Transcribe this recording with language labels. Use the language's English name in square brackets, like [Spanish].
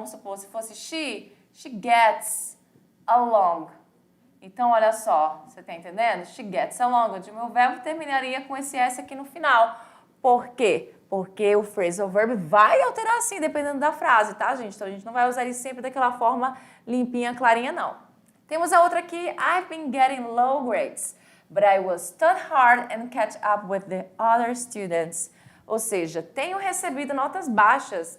[Portuguese] Vamos supor, se fosse [English] she gets along. [Portuguese] Então, olha só, você tá entendendo? [English] She gets along. [Portuguese] O meu verbo terminaria com esse S aqui no final. Por quê? Porque o phrasal verb vai alterar assim, dependendo da frase, tá, gente? Então, a gente não vai usar ele sempre daquela forma limpinha, clarinha, não. Temos a outra aqui. [English] I've been getting low grades, but I will study hard and catch up with the other students. [Portuguese] Ou seja, tenho recebido notas baixas.